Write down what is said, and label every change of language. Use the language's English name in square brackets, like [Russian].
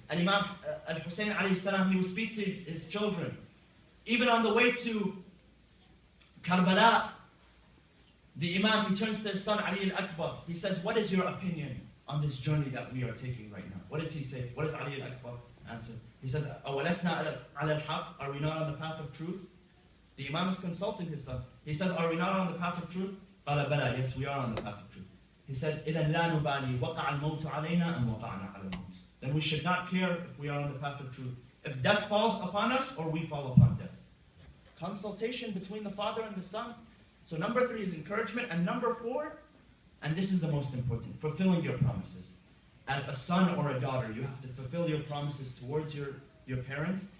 [English] And Imam Al-Hussein alayhi salam, he would speak to his children. Even on the way to Karbala, the Imam, he turns to his son Ali al-Akbar. He says, what is your opinion on this journey that we are taking right now? What does he say? What does Ali al-Akbar answer? He says, [Arabic] أَوَلَسْنَا عَلَى الْحَقِّ? [English] Are we not on the path of truth? The Imam is consulting his son. He says, are we not on the path of truth? [Arabic] قَالَ بَلَى, [English] yes, we are on the path of truth. He said, [Arabic] إِذَنْ لَا نُبَالِي وَقَعَ الْمَوْتُ عَلَيْنَا أَمْ وَقَعْنَا عَلَى الْمَوْتِ. [English] Then we should not care if we are on the path of truth. If death falls upon us or we fall upon death. Consultation between the father and the son. So number 3 is encouragement. And number 4, and this is the most important, fulfilling your promises. As a son or a daughter, you have to fulfill your promises towards your parents.